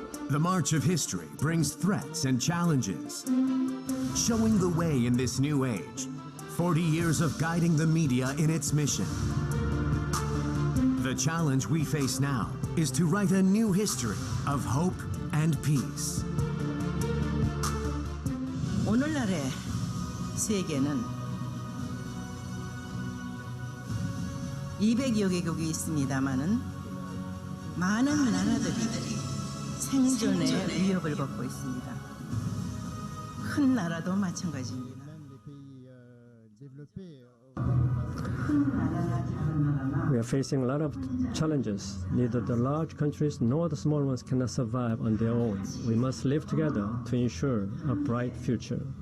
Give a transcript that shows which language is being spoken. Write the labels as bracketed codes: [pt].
[en] The march of history brings threats and challenges. Showing the way in this new age, 40 years of guiding the media in its mission. The challenge we face now is to write a new history of hope and peace. [ko] 오늘날의 세계는 200여 개국이 있습니다마는 많은 나라들이 생존의 위협을 받고 있습니다. 큰 나라도 마찬가지입니다. [en] We are facing a lot of challenges. Neither the large countries nor the small ones cannot survive on their own. We must live together to ensure a bright future.